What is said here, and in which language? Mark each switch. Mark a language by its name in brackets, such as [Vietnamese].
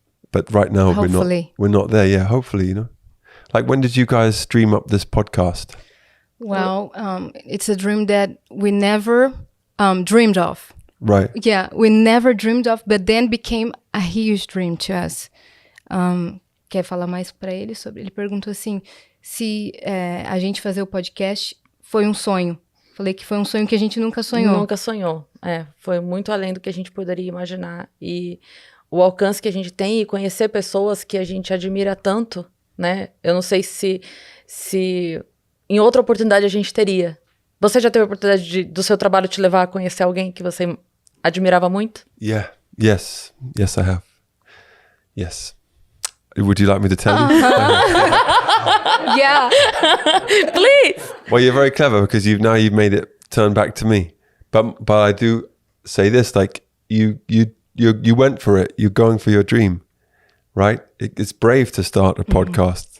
[English] But right now we're not there. Yeah, hopefully, Like, when did you guys dream up this podcast? Well, it's a dream that we never dreamed of. Right. Yeah, we never dreamed of, but then became a huge dream to us. [Portuguese] Quer falar mais para ele sobre? Ele perguntou assim, se a gente fazer o podcast foi sonho. Falei que foi um sonho que a gente nunca sonhou. Nunca sonhou. Foi muito além do que a gente poderia imaginar. E o alcance que a gente tem e conhecer pessoas que a gente admira tanto, né? Eu não sei se em outra oportunidade a gente teria. Você já teve a oportunidade do seu trabalho te levar a conhecer alguém que você admirava muito? [English] Yeah. Yes, I have. Yes. Would you like me to tell you? Yeah. Please. Well, you're very clever because you've made it turn back to me. But I do say this, like you went for it. You're going for your dream, right? It's brave to start a podcast.